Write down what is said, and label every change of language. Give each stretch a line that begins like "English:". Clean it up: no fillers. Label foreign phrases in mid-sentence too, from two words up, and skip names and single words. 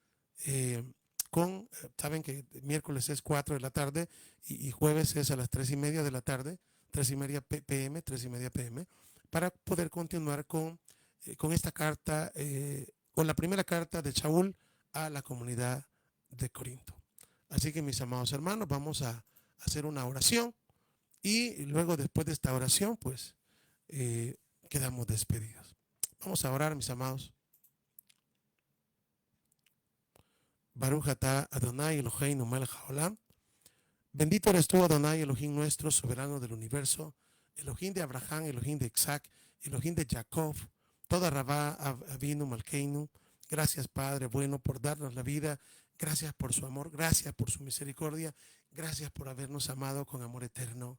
Spanish: Saben que miércoles es 4 de la tarde y jueves es a las 3:30 de la tarde, 3:30 p.m., 3:30 p.m., para poder continuar con esta carta, con la primera carta de Shaul a la comunidad de Corinto. Así que, mis amados hermanos, vamos a hacer una oración y luego, después de esta oración, pues quedamos despedidos. Vamos a orar, mis amados.
Hebrew: ברוך אתה אדני אלהינו מלך העולם.
Spanish: Bendito eres tú, Adonai Elohim nuestro, soberano del universo, Elohim de Abraham, Elohim de Isaac, Elohim de Jacob,
Hebrew: תודה רבה אבינו מלכנו.
Spanish: Gracias, Padre bueno, por darnos la vida. Gracias por su amor, gracias por su misericordia, gracias por habernos amado con amor eterno.